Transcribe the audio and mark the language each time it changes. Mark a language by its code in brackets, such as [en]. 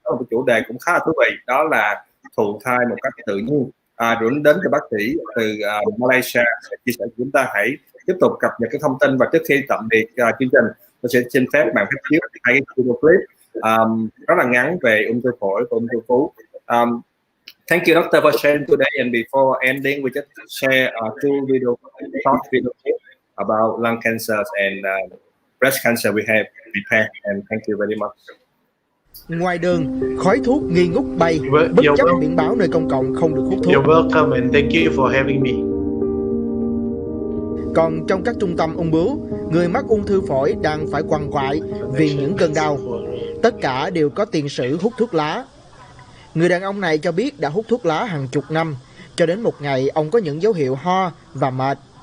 [vi] Có một chủ đề cũng khá là thú vị, đó là thụ thai một cách tự nhiên. Rồi đến từ bác sĩ từ Malaysia sẽ chia sẻ với chúng ta. Hãy tiếp tục cập nhật cái thông tin, và trước khi tạm biệt chương trình, tôi sẽ xin phép bạn phép chiếu hai cái video clip rất là ngắn về ung thư phổi và ung thư vú. [en] Thank you, doctor, for sharing today. And before ending, we just share two short video clips about lung cancer and breast cancer we have prepared. And thank you very much. [vi] Ngoài đường, khói thuốc nghi ngút bay, bất chấp biển báo nơi công cộng không được hút thuốc. [en] You're welcome and thank you for having me. [vi] Còn trong các trung tâm ung bướu, người mắc ung thư phổi đang phải quằn quại vì những cơn đau. Tất cả đều có tiền sử hút thuốc lá. Người đàn ông này cho biết đã hút thuốc lá hàng chục năm, cho đến một ngày ông có những dấu hiệu ho và mệt.